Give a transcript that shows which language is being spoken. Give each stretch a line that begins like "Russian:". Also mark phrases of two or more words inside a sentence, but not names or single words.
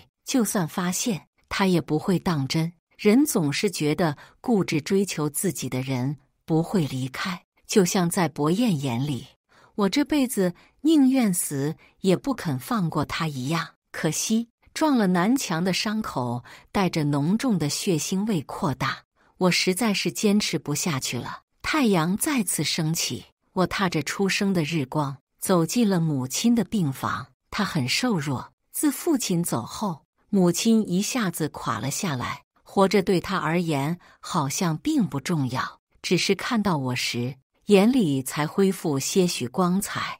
Chinese: 就算發現，他也不會當真。人總是覺得固執追求自己的人不會離開，就像在伯燕眼裡，我這輩子寧願死也不肯放過他一樣。可惜撞了南牆的傷口帶着濃重的血腥味擴大，我實在是堅持不下去了。太陽再次升起，我踏着初升的日光走進了母親的病房。她很瘦弱，自父親走後，母親一下子垮了下來。活着對她而言好像並不重要，只是看到我時，眼裡才恢復些許光彩。